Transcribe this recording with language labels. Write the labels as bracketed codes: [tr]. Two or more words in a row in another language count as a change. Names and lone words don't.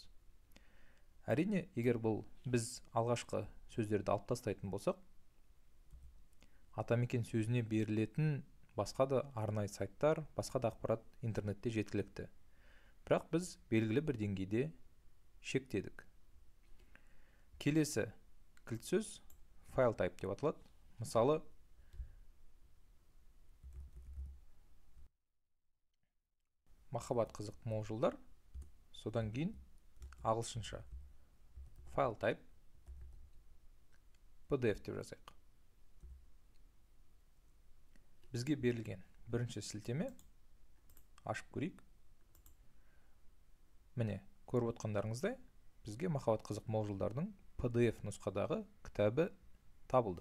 [kk] Әрине, егер бұл біз алғашқы сөздерді алып тастайтын болсақ, атамекен сөзіне берілетін басқа да арнайы сайттар, басқа да ақпарат интернетте жеткілікті. Бірақ біз белгілі бір деңгейде шектедік. Келесі кілт сөз [en] file type [kk] деп аталады. Мысалы, махаббат қызық мол жылдар, содан кейін ағылшынша [en] file type PDF [kk] деп жазайық. Бізге берілген бірінші сілтеме ашып көрейік. Міне, көріп отқандарыңыздай, бізге махаббат қызық мол жылдардың PDF нұсқадағы кітабы табылды.